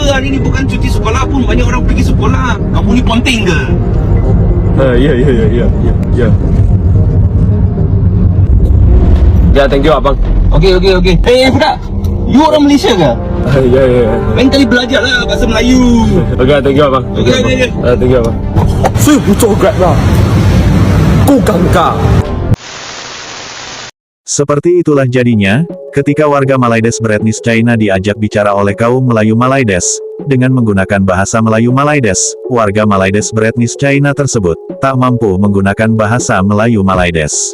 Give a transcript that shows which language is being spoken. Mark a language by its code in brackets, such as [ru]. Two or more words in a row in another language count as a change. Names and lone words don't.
[ms] Hari ni bukan cuti sekolah pun. Banyak orang pergi sekolah. Kamu ni ponting ke? Ya. Ya, [en] thank you [ms] abang. Okey. Budak. You orang Malaysia ke? Ya. Lain kali belajar lah bahasa Melayu. [en] Okay, thank you abang. Okay. Thank you abang. [zh] 所以不做 Grab 啦，够尴尬。 [id] Seperti itulah jadinya, ketika warga Malaides beretnis China diajak bicara oleh kaum Melayu Malaides, dengan menggunakan bahasa Melayu Malaides, warga Malaides beretnis China tersebut, tak mampu menggunakan bahasa Melayu Malaides.